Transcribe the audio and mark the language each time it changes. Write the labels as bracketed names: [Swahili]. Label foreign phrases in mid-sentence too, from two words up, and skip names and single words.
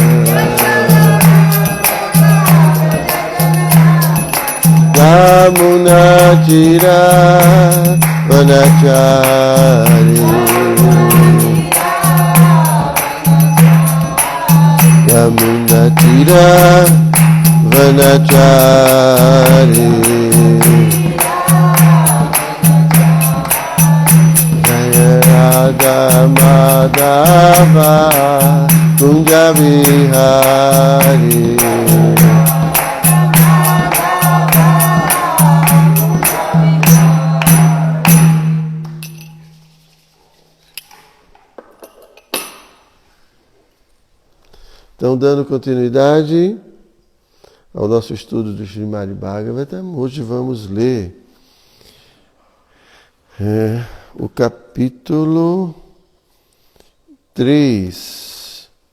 [Sanskrit] यमुनातीर वनचारी यमुनातीर वनचारी जय राधा माधव कुञ्ज बिहारी [Portuguese] Então, dando continuidade ao nosso estudo do Srimad Bhagavatam, hoje vamos ler o capítulo 3.